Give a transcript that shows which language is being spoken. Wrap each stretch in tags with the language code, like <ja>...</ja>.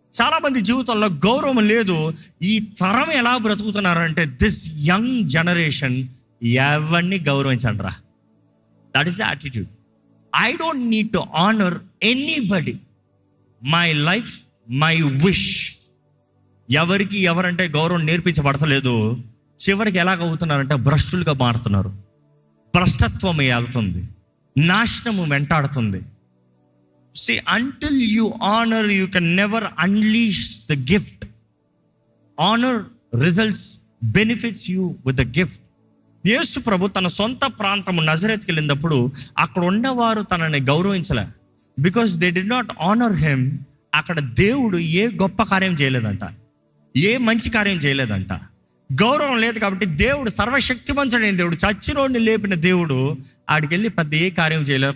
<te>చాలా మంది జీవితంలో గౌరవం లేదు. ఈ తరం ఎలా బ్రతుకుతున్నారంటే,</te> <en>this young generation</en> <te>ఎవరిని గౌరవించండి రా.</te> <en>That is the attitude. I don't need to honour anybody. My life, my wish.</en> <te>ఎవరికి ఎవరంటే గౌరవం నేర్పించబడతలేదు. చివరికి ఎలాగవుతున్నారంటే భ్రష్టులుగా మారుతున్నారు. భ్రష్టత్వం వెళ్తుంది, నాశనము వెంటాడుతుంది.</te> <en>See, until you honor, you can never unleash the gift. Honor results, benefits you with the gift.</en> <te>యేసు ప్రభు తన సొంత ప్రాంతము నజరేత్కి వెళ్ళినప్పుడు అక్కడ ఉన్నవారు తనని గౌరవించలే.</te> <en>Because they did not honour him.</en> <te>అక్కడ దేవుడు ఏ గొప్ప కార్యం చేయలేదంట, ఏ మంచి కార్యం చేయలేదంట. గౌరవం లేదు కాబట్టి దేవుడు, సర్వశక్తివంతుడైన దేవుడు, చచ్చినోడిని లేపిన దేవుడు ఆడికి వెళ్ళి పెద్ద ఏ కార్యం చేయలేదు.</te>